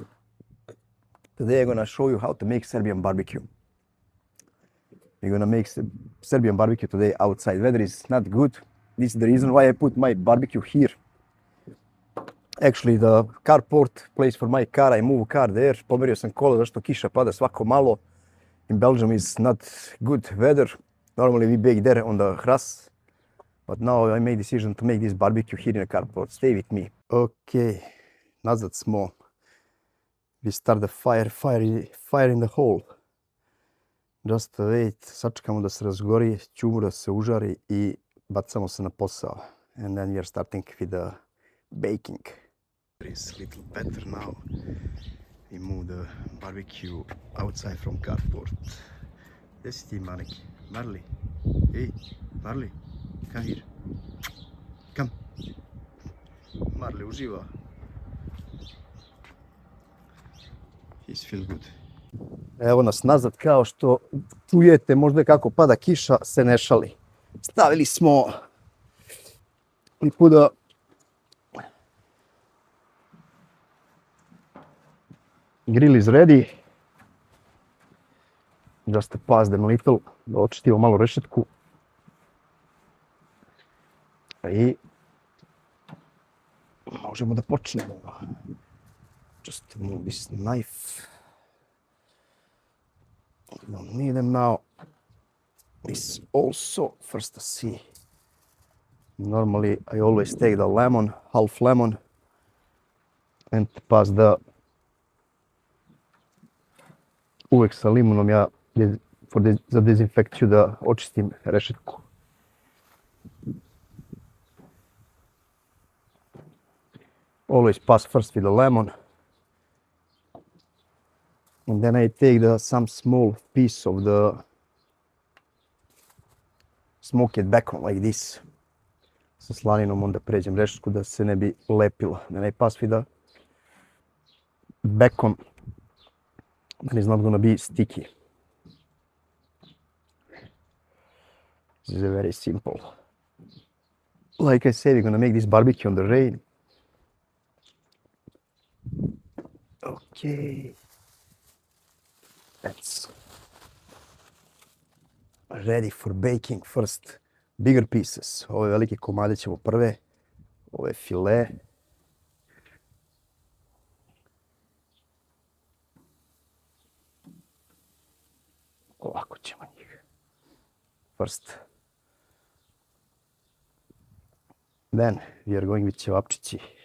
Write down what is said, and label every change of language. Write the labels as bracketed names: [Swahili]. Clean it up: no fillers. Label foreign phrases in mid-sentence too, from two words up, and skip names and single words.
[English] Today I'm gonna show you how to make Serbian barbecue. We're gonna make Serbian barbecue today outside. Weather is not good. This is the reason why I put my barbecue here. Actually, the carport place for my car, I move car there. [Serbian] Pomerio sam kola zašto kiša pada svako malo. [English] In Belgium is not good weather. Normally we bake there on the grass. But now I made decision to make this barbecue here in the carport. Stay with me. [Serbian] Okay, nazad smo. [English] We start the fire in the hole. Just wait, [Serbian] sačekamo da se razgori, ćumu da se užari i bacamo se na posao. [English] And then we are starting with the baking. It's little better now. We move the barbecue outside from carport. [Serbian] Gdje si ti, [English] Manek? Marley? Hey, Marley, come here. [Serbian] Come. Marley uživa. [English] He's feel good. [Serbian] Evo nas nazad, kao što čujete možda kako pada kiša, se ne šali. Stavili smo [English] we put the grill is ready. Just to pass them a little, [Serbian] da očistimo malo rešetku. I možemo da počnemo. [English] Just move this knife. Don't need them now. This also, first to see. Normally I always take the lemon, half lemon, and pass the [Serbian] uvek sa limunom ja za dezinfekciju da očistim rešetku. [English] Always pass first with the lemon. And then I take some small piece of the smoked becon like this. [Serbian] Sa slaninom onda pređem rešetku da se ne bi lepilo. [English] Then I pass with the becon. Then it's not gonna be sticky. This is very simple. Like I said, we're gonna make this barbecue on the rain. Okay. That's ready for baking. First, bigger pieces. [Serbian] Ove velike komade ćemo prve. Ove fillet. Ovako ćemo njih. [English] First. Then we are going with Cevapcici.